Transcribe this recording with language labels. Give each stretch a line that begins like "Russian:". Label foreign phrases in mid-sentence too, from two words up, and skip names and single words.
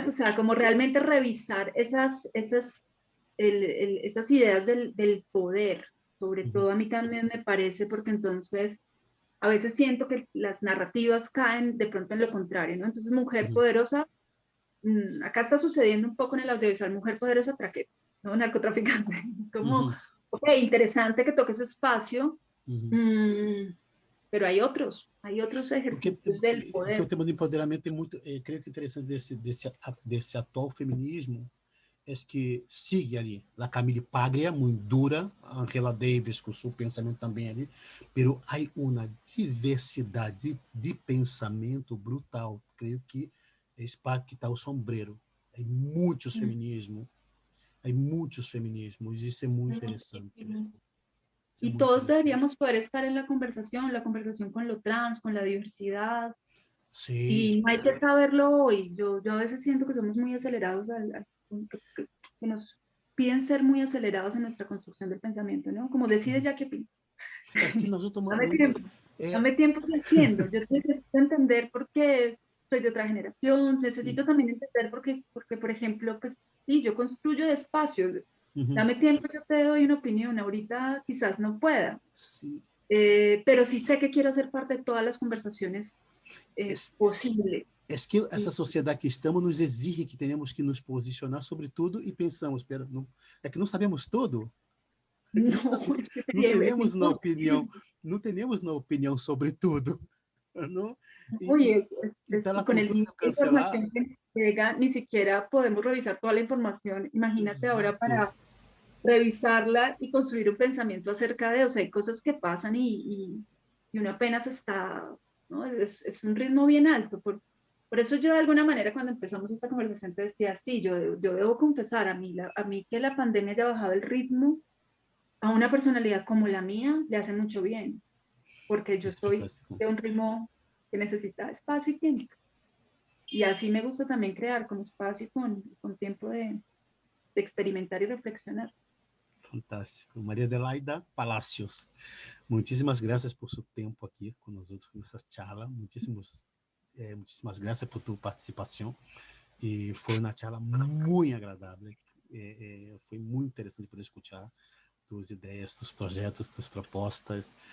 Spanish: O sea, como realmente revisar esas ideas del poder, sobre todo a mí también me parece, porque entonces a veces siento que las narrativas caen de pronto en lo contrario, ¿no? Entonces, mujer poderosa, acá está sucediendo un poco en el audiovisual, mujer poderosa, traqueta, ¿no? Narcotraficante. Es como, ok, interesante que toque esse espacio, pero hay otros Porque, ejercicios del porque poder.
Portuguese: o tema do empoderamento é muito, creio que interessante desse atual feminismo é que sigue ali a Camille Paglia, muito dura, a Angela Davis com seu pensamento também ali, pero há uma diversidade de pensamento brutal. Creio que é para que está o sombreiro. Há muitos feminismos, isso é muito interessante. Isso é
Spanish: Y
Portuguese: muito
Spanish: todos
Portuguese: interessante.
Spanish: deberíamos poder estar en la conversación con lo trans, con la diversidad,
Portuguese: Sim.
Spanish: y no hay que saberlo hoy. Yo a veces siento que somos muy acelerados, que nos piden ser muy acelerados en nuestra construcción del pensamiento, ¿no? Como decide ya que pinta.
Portuguese: É que nós estamos. É,
Spanish: Dame tiempo que entiendo. Yo necesito entender por qué soy de otra generación,
Portuguese: sim.
Spanish: necesito también entender porque, por ejemplo, pues sí, yo construyo despacio. Dame tiempo, yo te doy una opinión. Ahorita quizás no pueda,
Portuguese: Sim.
Spanish: pero sí sé que quiero ser parte de todas las conversaciones posibles.
Portuguese: É que essa sociedade que estamos nos exige que tenhamos que nos posicionar sobre tudo e pensamos, espera, não, é que não sabemos tudo. É que
Spanish: No, es que
Portuguese: não
Spanish: sería, es
Portuguese: temos na opinião,
Spanish: imposible.
Portuguese: não temos na opinião sobre tudo, não?
Spanish: Uy,
Portuguese: E tá
Spanish: y
Portuguese: a
Spanish: con el
Portuguese: cultura
Spanish: nivel
Portuguese: do
Spanish: de
Portuguese: cancelar.
Spanish: información que llega, ni siquiera podemos revisar toda la información. Imagínate ahora
Portuguese: Exato.
Spanish: para revisarla y construir un pensamiento acerca de, o sea, hay cosas que pasan y uno apenas está, ¿no? Es un ritmo bien alto. Por eso yo de alguna manera cuando empezamos esta conversación te decía, sí, yo debo confesar a mí que la pandemia haya bajado el ritmo a una personalidad como la mía le hace mucho bien, porque yo
Portuguese: É
Spanish: soy
Portuguese: fantástico.
Spanish: de un ritmo que necesita espacio y tiempo. Y así me gusta también crear con espacio y con tiempo de experimentar y reflexionar.
Portuguese: Fantástico. Maria Adelaida Palacios, muitíssimas graças por seu tempo aqui conosco nessa charla. Muitíssimas graças por tua participação. E foi uma charla muito agradável. Foi muito interessante poder escutar tuas ideias, tus projetos, tuas propostas.